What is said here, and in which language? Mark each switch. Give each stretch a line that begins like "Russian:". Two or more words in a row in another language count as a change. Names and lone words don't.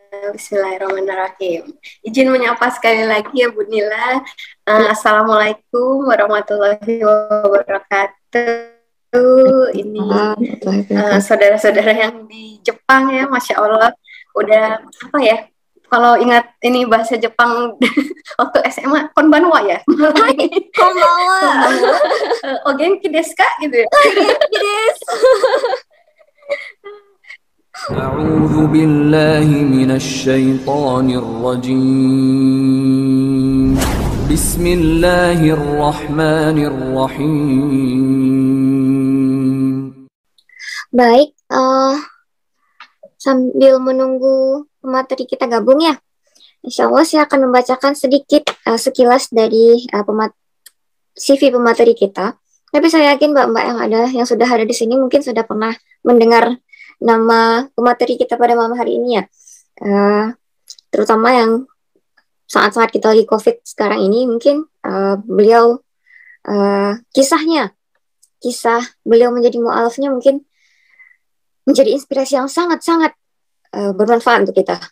Indonesian: Bismillahirrahmanirrahim. Izin menyapa sekali lagi ya Bu Nila.
Arabic: السلام عليكم ورحمة الله وبركاته.
Indonesian: Ini saudara-saudara yang di Jepang ya,
Arabic: ما شاء الله.
Indonesian: Udah apa ya? Kalau ingat ini bahasa Jepang waktu SMA,
Japanese: こんばんは ya. こんばんは. お元気ですか
Indonesian: gitu ya.
Japanese: 元気です.
Arabic: أعوذ بالله من الشيطان الرجيم بسم الله الرحمن الرحيم.
Indonesian: Baik, sambil menunggu pemateri kita gabung ya,
Arabic: إن شاء الله
Indonesian: saya akan membacakan sedikit sekilas dari CV pemateri kita. Tapi saya yakin mbak-mbak yang sudah ada di sini mungkin sudah pernah mendengar nama pemateri kita pada malam hari ini ya, terutama yang saat-saat kita lagi COVID sekarang ini, mungkin beliau kisah beliau menjadi mu'alafnya mungkin menjadi inspirasi yang sangat-sangat bermanfaat untuk kita.